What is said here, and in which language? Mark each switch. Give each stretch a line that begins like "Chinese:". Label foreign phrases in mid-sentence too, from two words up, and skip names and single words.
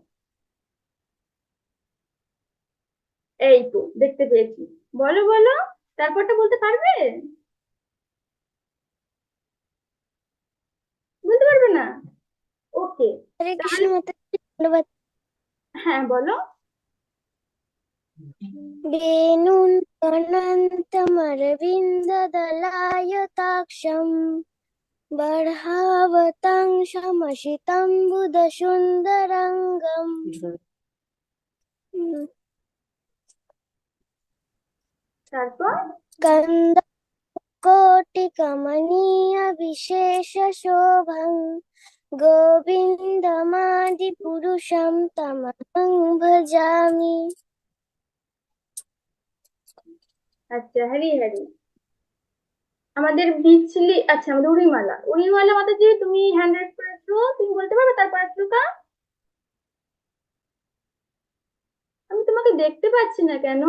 Bangla: এই তো দেখতে পেয়েছি। বলো বলো, তারপরটা বলতে পারবে? বলতে পারবে না? ওকে, হরে কৃষ্ণ তাহলে মাতাজি ধন্যবাদ। হ্যাঁ বলো।
Sanskrit: वेणुं अनन्तमरविन्ददलायताक्षं बर्हावतांशमशितं बुधसुन्दरङ्गम्
Bangla: তারপর
Sanskrit: स्कन्दकोटिकमनीयविशेषशोभं गोविन्दमादिपुरुषं तमहं भजामि।
Bangla: আচ্ছা, হ্যারি হ্যারি। আমাদের বিচলি, আচ্ছা আমাদের উড়িমালা, উড়িমালা মাতাজি, তুমি
English: hand raise
Bangla: করেছো, তুমি বলতে পারবে তারপর শ্লোকা? আমি তোমাকে দেখতে পাচ্ছি না কেন?